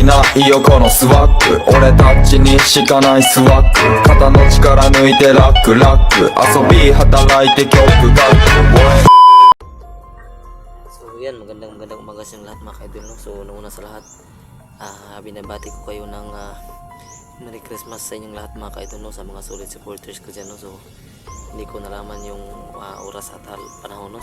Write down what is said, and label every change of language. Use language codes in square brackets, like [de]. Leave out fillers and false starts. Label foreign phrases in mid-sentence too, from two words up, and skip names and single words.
[ja] いよこのスワッグ、俺たちにしかないスワッグ、肩の力抜いてラックラック、遊び働いて曲が [tl] So yan, magandang umaga sa lahat mga ka-idol, no? So una sa lahat, binabati ko kayo ng [en] Merry Christmas [tl] sa inyong lahat mga ka-idol, no? Sa mga [en] solid supporters [tl] ko dyan, no? So hindi ko nalaman yung oras at panahon, no?